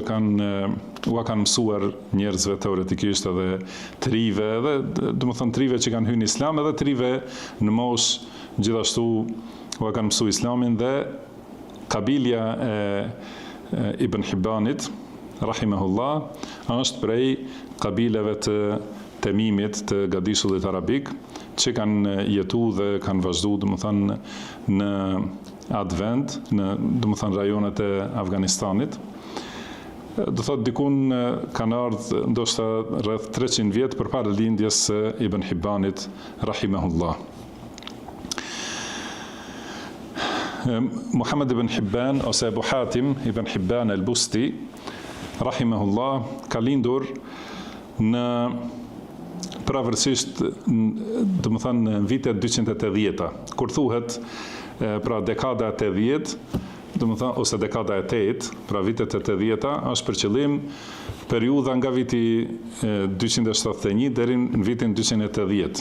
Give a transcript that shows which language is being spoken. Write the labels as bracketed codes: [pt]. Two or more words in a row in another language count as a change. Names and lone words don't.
[sq] kanë mësuar njerëzve teoretikisht edhe trive, edhe do të thënë trive që kanë hyrë në Islam, edhe trive në moshë gjithashtu u kanë mësuar Islamin, dhe kabilja e Ibn Hibbanit, rahimahullah, është prej kabileve të Temimit të gadishullit arabik, që kanë jetu dhe kanë vazhdu, domethënë, në atë vend, në rajonet e Afganistanit. Do thotë dikun kanë ardhur ndoshta rreth 300 vjet përpara lindjes së Ibn Hibbanit rahimahullah. Muhammad ibn Hibban ose Abu Hatim ibn Hibban al-Busti rahimahullah ka lindur në pravërsisht në vitet 280-ta, kur thuhet pra dekada 80, ose dekada 8, pra vitet 80-ta, është për qëllim periudha nga viti 271 deri në vitin 280.